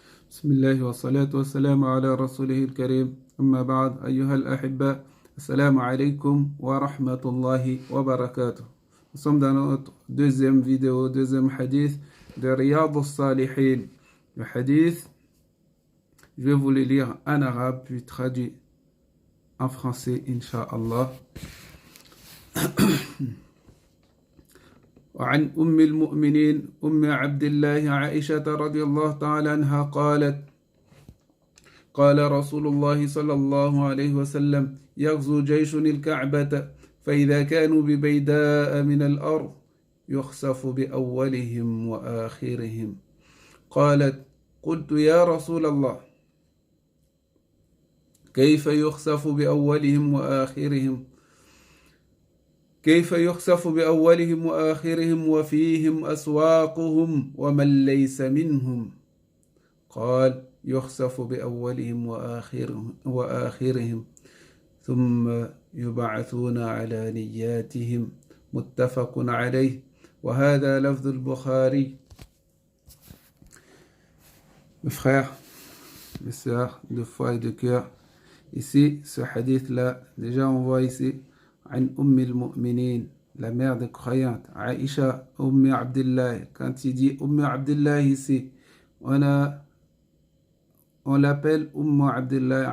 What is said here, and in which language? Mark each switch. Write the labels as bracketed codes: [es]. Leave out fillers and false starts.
[ar] بسم الله والصلاة والسلام على رسوله الكريم أما بعد أيها الأحبة السلام عليكم ورحمة الله وبركاته. [fr] Nous sommes dans notre deuxième vidéo, deuxième hadith de Riyad al-Salihin. Le hadith, je vais vous le lire en arabe puis traduit en français, Inch'Allah. [ar] وعن أم المؤمنين أم عبد الله عائشة رضي الله تعالى عنها قالت قال رسول الله صلى الله عليه وسلم يغزو جيش الكعبة فإذا كانوا ببيداء من الأرض يخسف بأولهم وآخرهم. قالت قلت يا رسول الله كيف يخسف بأولهم وآخرهم كيف يخسف بأولهم وآخرهم وفيهم أسواقهم ومن ليس منهم؟ قال يخسف بأولهم وآخرهم ثم يبعثون على نياتهم. متفق عليه وهذا لفظ البخاري. [fr] Mes frères, mes sœurs, de foi et de cœur, ici, ce hadith-là, déjà on voit ici [ar] عن أم المؤمنين, [fr] la mère des croyantes, Aïcha, Abdullah. Quand il dit Abdullah ici, on l'appelle Abdullah.